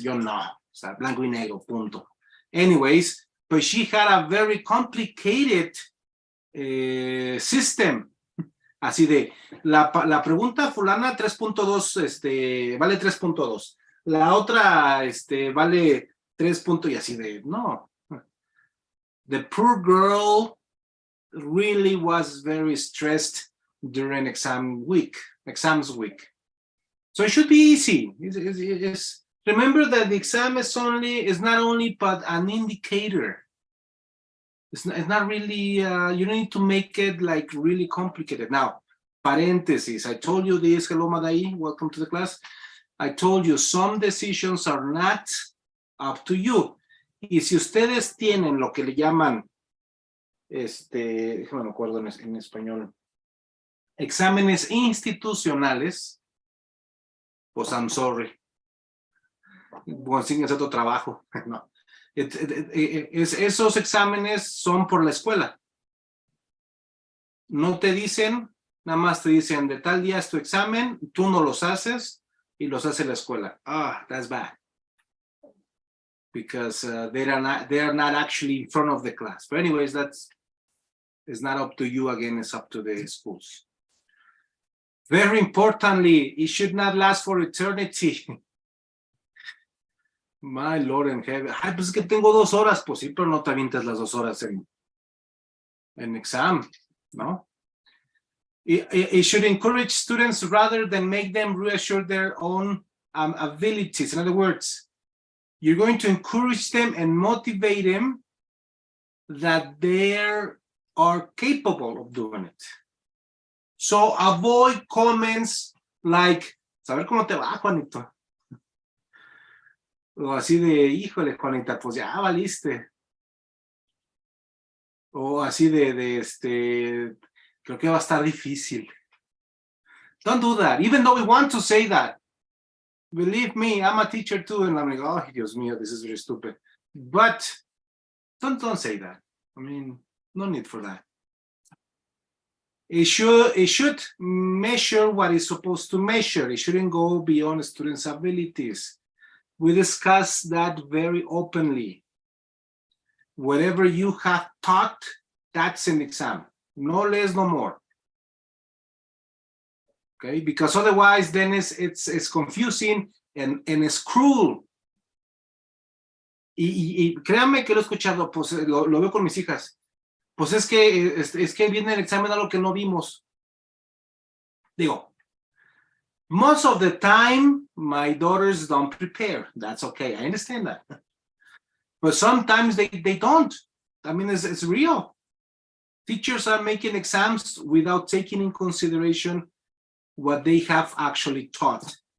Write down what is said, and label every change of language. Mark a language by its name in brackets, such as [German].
[Spanish] Yo no, o sea, blanco y negro, punto. [English] Anyways, but she had a very complicated system. [Spanish] Así de, la pregunta fulana 3.2, vale 3.2. La otra, vale 3. Y así de, no. [English] The poor girl really was very stressed during exams week. So it should be easy. Remember that the exam is not only but an indicator. It's not really, you don't need to make it like really complicated. Now, parentheses, I told you this, hello Madai, welcome to the class. I told you some decisions are not up to you. [Spanish] Y si ustedes tienen lo que le llaman, déjame me acuerdo en español, exámenes institucionales, pues [English] I'm sorry. [Spanish] Consíguense otro trabajo, no. Esos exámenes son por la escuela. No te dicen, nada más te dicen de tal día es tu examen, tú no los haces y los hace la escuela. [English] Ah, that's bad. Because they are not actually in front of the class. But anyways, it's not up to you again, it's up to the schools. Very importantly, it should not last for eternity. My Lord in heaven. [Spanish] Ay, pues es que tengo 2 horas. Pues sí, pero no te avientas las 2 horas [English] an exam, no? It should encourage students rather than make them reassure their own abilities. In other words, you're going to encourage them and motivate them that they are capable of doing it. So avoid comments like, [Spanish] saber cómo te va, Juanito. O así de, híjole, Juanita, pues ya valiste. O así de creo que va a estar difícil. [English] Don't do that, even though we want to say that. Believe me, I'm a teacher too, and I'm like, oh, [Spanish] Dios mío, [English] this is very stupid. But don't say that. I mean, no need for that. It should measure what it's supposed to measure. It shouldn't go beyond students' abilities. We discuss that very openly. Whatever you have taught, that's an exam. No less, no more. Okay, because otherwise then it's confusing and it's cruel. [Spanish] Y créanme que lo he escuchado, pues lo veo con mis hijas. Pues es que viene el examen a lo que no vimos. [English] Digo, most of the time, my daughters don't prepare. That's okay, I understand that. But sometimes they don't. I mean, it's real. Teachers are making exams without taking in consideration what they have actually taught.